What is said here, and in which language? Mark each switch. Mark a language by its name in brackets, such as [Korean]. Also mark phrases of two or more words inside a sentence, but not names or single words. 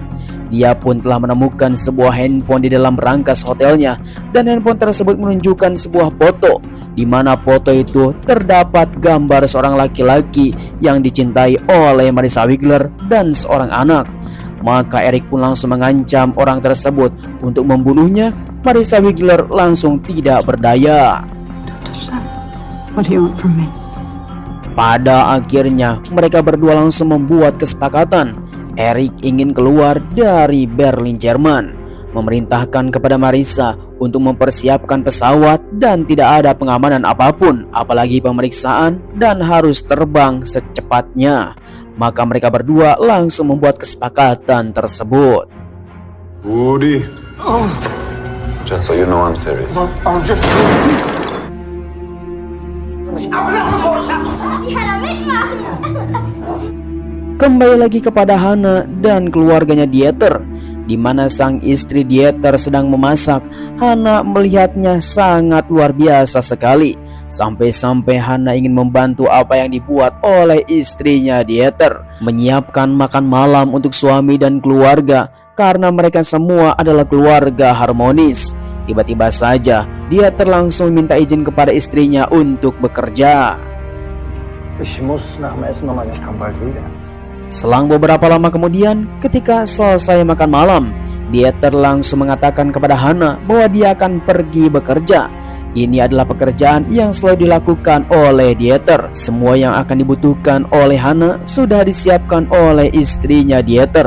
[Indonesian] Dia pun telah menemukan sebuah handphone di dalam berangkas hotelnya, dan handphone tersebut menunjukkan sebuah foto, di mana foto itu terdapat gambar seorang laki-laki yang dicintai oleh Marissa Wiggler dan seorang anak. Maka Eric pun langsung mengancam orang tersebut untuk membunuhnya. Marissa Wiggler langsung tidak berdaya. [English] What do you want from me? [Indonesian] Pada akhirnya mereka berdua langsung membuat kesepakatan. Eric ingin keluar dari Berlin, Jerman, memerintahkan kepada Marissa untuk mempersiapkan pesawat dan tidak ada pengamanan apapun, apalagi pemeriksaan, dan harus terbang secepatnya. Maka mereka berdua langsung membuat kesepakatan tersebut. Woody. [English] Just so you know, I'm serious. [Indonesian] Kembali lagi kepada Hannah dan keluarganya Dieter, di mana sang istri Dieter sedang memasak. Hannah melihatnya sangat luar biasa sekali. Sampai-sampai Hannah ingin membantu apa yang dibuat oleh istrinya Dieter, menyiapkan makan malam untuk suami dan keluarga, karena mereka semua adalah keluarga harmonis. Tiba-tiba saja Dieter langsung minta izin kepada istrinya untuk bekerja. [German] Ich muss nach dem Essen nochmal, ich komme bald wieder. [Indonesian] Selang beberapa lama kemudian, ketika selesai makan malam, Dieter langsung mengatakan kepada Hannah bahwa dia akan pergi bekerja. Ini adalah pekerjaan yang selalu dilakukan oleh Dieter. Semua yang akan dibutuhkan oleh Hannah sudah disiapkan oleh istrinya Dieter.